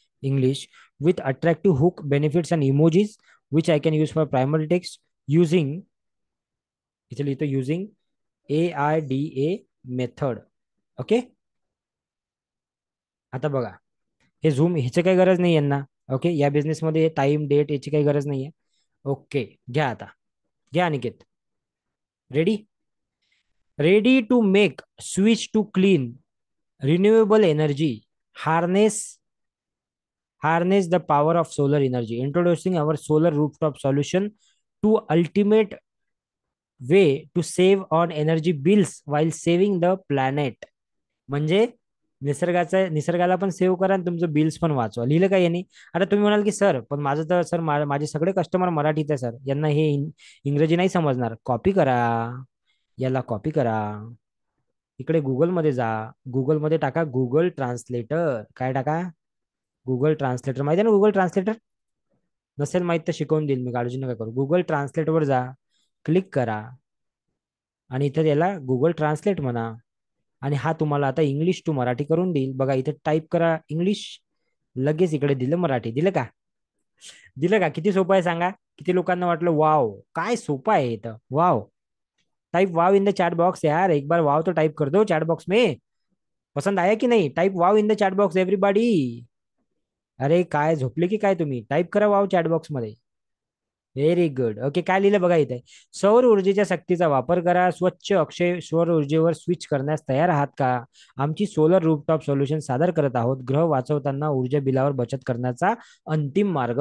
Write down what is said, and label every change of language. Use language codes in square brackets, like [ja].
[en] English with attractive hook benefits and emojis which I can use for primary text using, [mr] इथे लिहितो [en] Using AIDA method. Okay. [mr] आता बघा, हे zoom ह्याची काही गरज नाही यांना. ओके. या बिझनेसमध्ये टाइम डेट याची काही गरज नाही आहे. ओके. घ्या आता. घ्या Aniket. Ready? [en] Ready to make switch to clean renewable energy, harness harness the power of solar energy, introducing our solar rooftop solution to ultimate way to save on energy bills while saving the planet. [mr] म्हणजे निसर्गाला पण save करा आणि तुमचं bills पण वाचवा. लिहिलं का यांनी? आता तुम्ही म्हणाल की सर, पण माझं तर सर माझे सगळे कस्टमर मराठीत आहे सर, यांना हे इंग्रजी नाही समजणार. कॉपी करा, याला कॉपी करा. इकडे गुगलमध्ये जा. गुगलमध्ये टाका गुगल ट्रान्सलेटर. काय टाका? Google translator. माहिती आहे ना गुगल ट्रान्सलेटर? नसेल माहित तर शिकवून देईल मी, काळजी नका करू. गुगल ट्रान्सलेटवर जा, क्लिक करा आणि इथे याला गुगल ट्रान्सलेट म्हणा. आणि हा तुम्हाला आता इंग्लिश टू मराठी करून देईल. बघा इथे टाईप करा इंग्लिश, लगेच इकडे दिलं मराठी. दिलं का? दिलं का? किती सोपं आहे सांगा. किती लोकांना वाटलं वाव काय सोपं आहे इथं. Wow. [en] type wow in the chat box [hi] यार, एक बार वाव तो टाइप कर दो चैट बॉक्स में. पसंद आया की नाही? [en] Type wow in the chat box everybody. [mr] अरे काय झोपले की काय तुम्ही? टाइप करा वाव चॅट बॉक्स मध्ये. [en] Very good. [mr] ओके. काय लिहिलं बघा इथे? सौर ऊर्जेच्या शक्तीचा वापर करा. स्वच्छ अक्षय सौर ऊर्जेवर स्विच करण्यास तयार आहात का? आमची सोलर रूफटॉप सोल्युशन सादर करत आहोत. ग्रह वाचवताना ऊर्जा बिलावर बचत करण्याचा अंतिम मार्ग.